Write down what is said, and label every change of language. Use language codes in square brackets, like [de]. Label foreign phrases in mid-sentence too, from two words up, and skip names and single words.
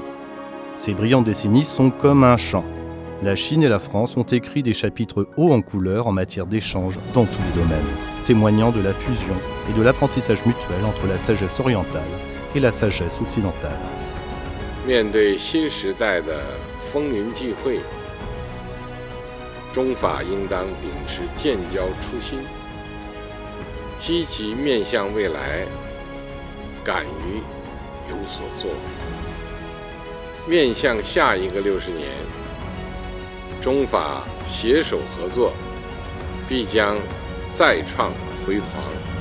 [fr] Ces brillantes décennies sont comme un chant. La Chine et la France ont écrit des chapitres hauts en couleur en matière d'échanges dans tous les domaines, témoignant de la fusion et de l'apprentissage mutuel entre la sagesse orientale et la sagesse occidentale. [zh] 面对新时代的风云际会，中法应当秉持建交初心，积极面向未来，敢于有所作为。面向下一个60年，中法携手合作，必将再创辉煌。